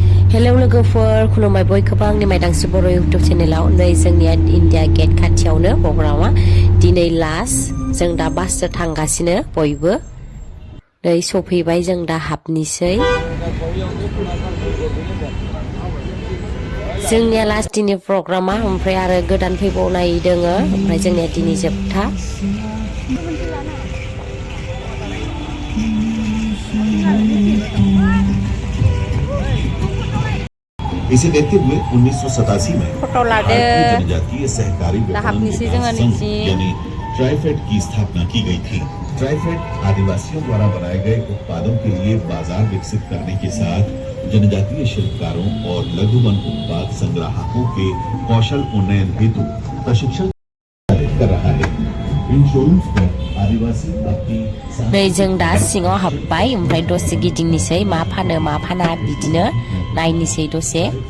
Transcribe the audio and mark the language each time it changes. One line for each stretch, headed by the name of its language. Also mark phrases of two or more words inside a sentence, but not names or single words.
Bodo: हेलौ लोगोफोर खुलुमबाय बयखौबो आंनि मायदांस्रि बर' इउटुब चेनेलाव नै जोंनिया इन्डिया गेट खाथियावनो प्रग्रामा दिनै लास्ट जों दा बासजों थांगासिनो बयबो नै सफैबाय जों दा हाबनिसै जोंनिया लास्ट दिननि प्रग्रामा ओमफ्राय आरो गोदान फैबावनाय दोङो ओमफ्राय जोंनिया दिनै जोबथा
Hindi: इसे देखते हुए 1987 में भारतीय जनजातीय सहकारी विपणन विकास संघ यानी ट्राइफेड की स्थापना की गई थी। ट्राइफेड आदिवासियों द्वारा बनाए गए उत्पादों के लिए बाजार विकसित करने के साथ जनजातीय शिल्पकारों और लघु वन उत्पाद संग्राहकों के कौशल उन्नयन हेतु प्रशिक्षण कर रहा है। इन शोरूम्स पर आदिवासी
Bodo: नै जों दा सिङाव हाबबाय ओमफ्राय दसे गिदिंनिसै मा फानो मा फाना बिदिनो नायनिसै दसे